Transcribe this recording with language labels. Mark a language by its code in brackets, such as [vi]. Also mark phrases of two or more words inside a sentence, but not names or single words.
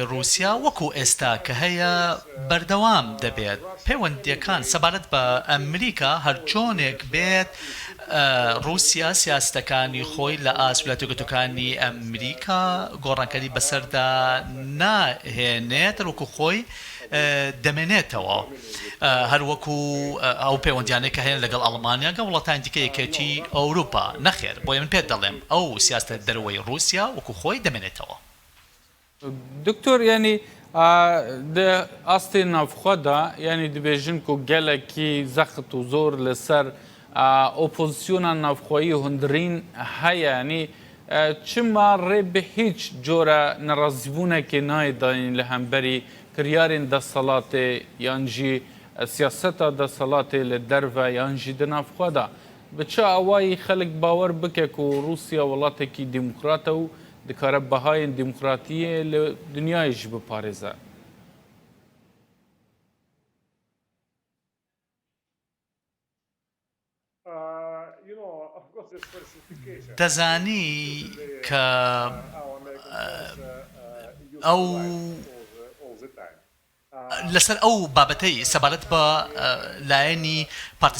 [ckb] رووسیا وەکو ئێستا کە هەیە بەردەوام دەبێت پەیوەندیەکان سەبارەت بە ئەمریکا هەر چۆنێک بێت رووسیا سیاستەکانی خۆی لە ویلایەتە یەکگرتووەکانی ئەمریکا گۆڕانکاری بەسەردا ناهێنێت وەکو خۆی دەمێنێتەوە هەروەکو ئەو پەیوەندیانەی کە هەیە لەگەڵ ئەڵمانیا گە وڵاتانی دیکە یەکێتی ئەوروپا نەخێر بۆیە من پێت دەڵێم ئەو سیاستە دەرەوەی رووسیا وەکو خۆی دەمێنێتەوە [ku] دکتۆر ینی ئاستێ ناوخوادا ینی دەبێژن و gelekî zext û zor li ser opozîsyona navxweyî hundirîn heye yanî çima rê bi hîç cora nerazîbûnekê nayê danîn li hemberî kiryarên destsalatê yan jî siyaseta destsalatê li derve yan jî di navxwe da bi çi awayî xelek bawer bike ku Rûsya welatekî demokrat e û dikare behayên demokratiyê li dunyayê jî biparêze [ckb] دەزانی کە ئەو لەسەر ئەو بابەتەی سەبارەت بە لایەنی پارتی